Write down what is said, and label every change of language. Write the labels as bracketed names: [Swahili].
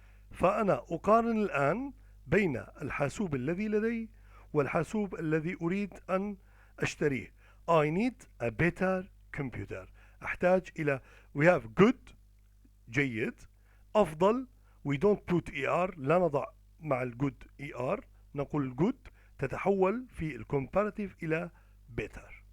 [Arabic] فأنا أقارن الآن بين الحاسوب الذي لدي والحاسوب الذي أريد أن أشتريه. [English] I need a better computer. [Arabic] أحتاج إلى [English] we have good [Arabic] جيد، أفضل [English] we don't put er، [Arabic] لا نضع مع الجود er، نقول good تتحول في الكومباراتيف إلى better.